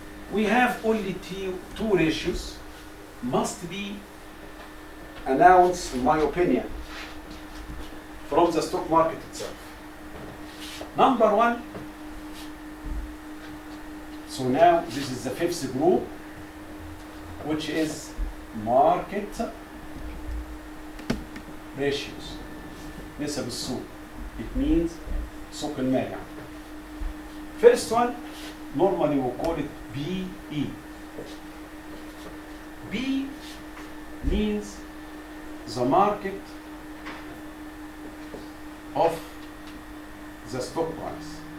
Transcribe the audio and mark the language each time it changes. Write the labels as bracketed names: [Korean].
[English] We have only two ratios must be announced, in my opinion, from the stock market itself. Number one, so now this is the fifth group, which is market ratios. [Arabic] نسب السوق. [English] It means [Arabic] سوق المال يعني. [English] First one, normally we call it BE. B means the market of the stock price.